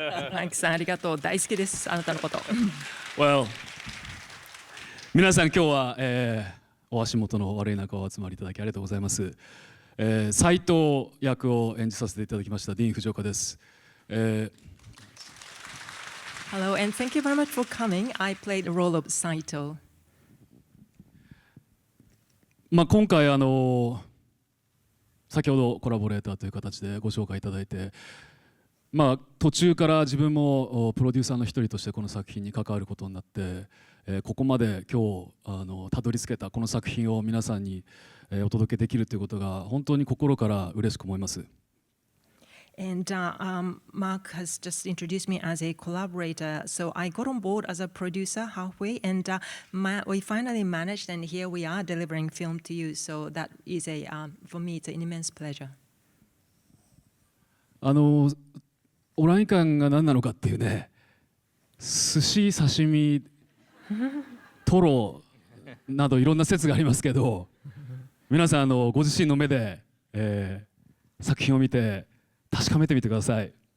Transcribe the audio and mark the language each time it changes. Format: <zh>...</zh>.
<ja>マイクさん、ありがとう。大好きです。あなたのこと。 Well, 皆さん今日は、お足元の悪い中お集まりいただきありがとうございます。斉藤役を演じさせていただきましたディーン・フジオカです。</ja> <en>Hello, and thank you very much for coming. I played the role of Saito.</en> <ja>今回先ほどコラボレーターという形でご紹介いただいて、途中から自分もプロデューサーの一人としてこの作品に関わることになって、ここまで今日たどり着けたこの作品を皆さんにお届けできるということが本当に心から嬉しく思います。</ja> <en>And Mark has just introduced me as a collaborator. So I got on board as a producer halfway, and we finally managed, and here we are delivering film to you. So that is for me, it's an immense pleasure.</en> <ja>オランイカンが何なのかっていうね、寿司、刺身、トロなどいろんな説がありますけど、皆さんご自身の目で、作品を見て確かめてみてください。</ja>